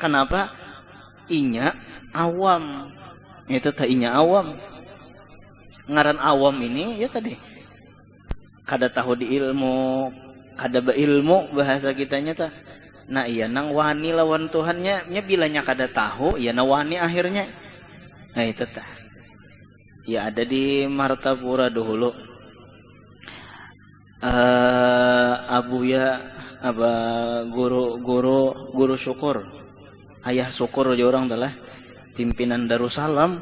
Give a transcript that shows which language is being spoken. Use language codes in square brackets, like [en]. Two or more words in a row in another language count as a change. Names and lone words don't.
[bjn] Kenapa? Inya awam. Itu tah inya awam. Ngaran awam ini ya tadi kada tahu di ilmu, kada beilmu bahasa kitanya tah. Nah iya nang wani lawan Tuhannya nya bilanya kada tahu ya na wani akhirnya. Nah itu tah. Ya ada di Martapura dahulu. Abuya apa guru syukur. Ayah syukur aja orang adalah pimpinan Darussalam.